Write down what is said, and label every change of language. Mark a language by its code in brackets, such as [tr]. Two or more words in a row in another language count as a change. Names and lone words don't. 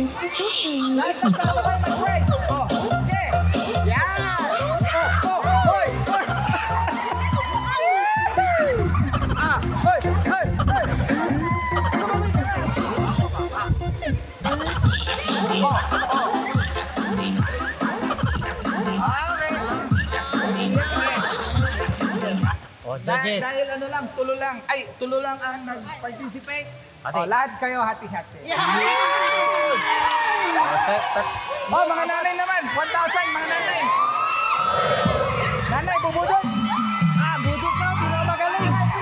[tl] Lahat ng sasabay mag-pray. Oh, okay. Yan. Oh, hoy, hoy. Hoy, hoy, hoy. Okay. O, judges. Dahil ano lang, tulo lang ang nag-participate. Hati. Oh, lahat kayo hati-hati. O, Oh, mga nanay naman, 1,000 mga nanay. Nanay, bubudot. Budot ka, pinakamagaling.